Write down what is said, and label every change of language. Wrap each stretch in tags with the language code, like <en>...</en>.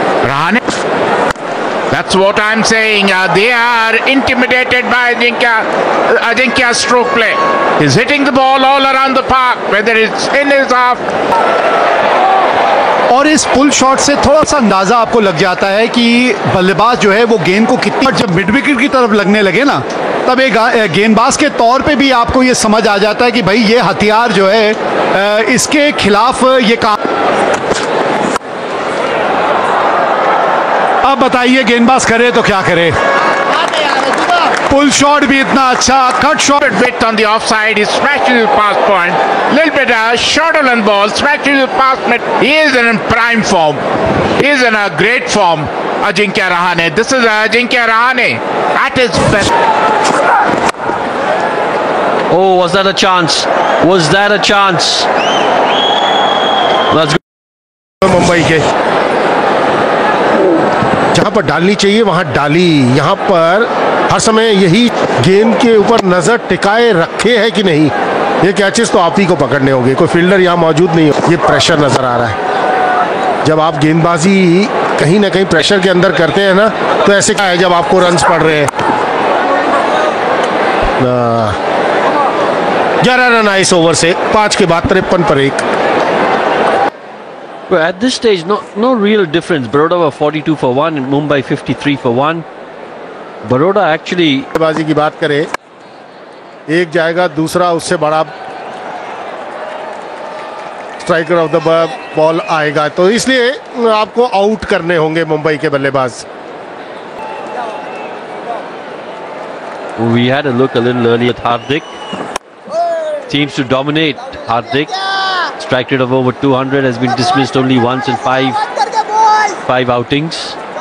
<en>Rahane. That's what I'm saying. They are intimidated by Ajinkya's stroke play. He's hitting the ball all around the park, whether it's in his half.</en> <hi>और इस pull shot से थोड़ा सा अंदाजा आपको लग जाता है कि बल्लेबाज जो है वो गेंद को कितनी, जब मिड विकेट की तरफ लगने लगे ना, तब एक गेंदबाज के तौर पे भी आपको ये समझ आ जाता है कि भाई ये हथियार जो है इसके खिलाफ ये काम। अब बताइए गेंदबाज करे तो क्या करे। पुल शॉट भी इतना अच्छा, cut shot</hi> <en>Bit on the offside, he smashes his pass point. Little bit shorter than ball, smashes his pass point. He is in prime form. He is in a great form. Ajinkya Rahane. This is Ajinkya Rahane at his best. Oh, was that a chance? Was that a chance? Let's go.</en> <hi>Mumbai के जहां पर डालनी चाहिए वहां डाली। यहां पर हर समय यही गेंद के ऊपर नजर टिकाए रखे है कि नहीं। ये कैचेस तो आप ही को पकड़ने होंगे, कोई फील्डर यहां मौजूद नहीं हो। ये प्रेशर नजर आ रहा है। जब आप गेंदबाजी कहीं ना कहीं प्रेशर के अंदर करते हैं ना, तो ऐसे क्या है जब आपको रन्स पड़ रहे हैं। 11 रन आए इस ओवर से, 5 के बाद 53 पर 1।</hi> <en>Well, at this stage, no real difference. Baroda were 42 for 1 and Mumbai 53 for 1. Baroda actually...</en> <hi>बाजी की बात करें, एक जाएगा, दूसरा उससे बड़ा</hi> <en>striker of the ball</en> <hi>आएगा, तो इसलिए आपको आउट करने होंगे मुंबई के बल्लेबाज।</hi> <en>We had a look a little earlier at Hardik. Seems to dominate. Hardik. Strike rate of over 200, has been dismissed only once in five outings.</en>